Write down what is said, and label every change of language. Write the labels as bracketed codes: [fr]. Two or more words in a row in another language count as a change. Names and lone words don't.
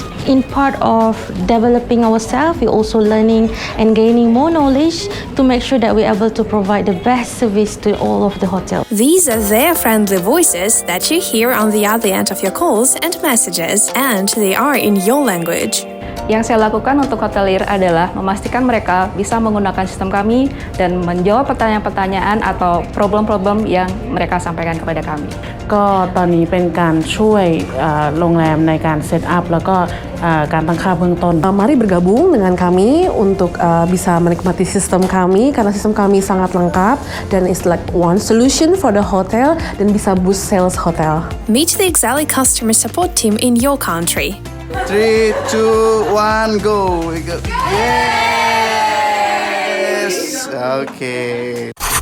[en] In part of developing ourselves, we're also learning and gaining more knowledge to make sure that we're able to provide the best service to all of the hotels. These are their friendly voices that you hear on the other end of your calls and messages, and they are in your language. [id] Yang saya lakukan untuk hotelier adalah memastikan mereka bisa menggunakan sistem kami dan menjawab pertanyaan-pertanyaan atau problem-problem yang mereka sampaikan kepada kami. [th] ก็ตอนนี้เป็นการช่วยโรงแรมในการเซตอัพแล้วก็การตั้งค่าเบื้องต้น [id] Mari bergabung dengan kami untuk bisa menikmati sistem kami, karena sistem kami sangat lengkap dan [en] it's like one solution for the hotel [id] dan bisa [en] boost sales [id] hotel. [en] Meet the Exely customer support team in your country. 3, 2, 1, go! Yes! Okay.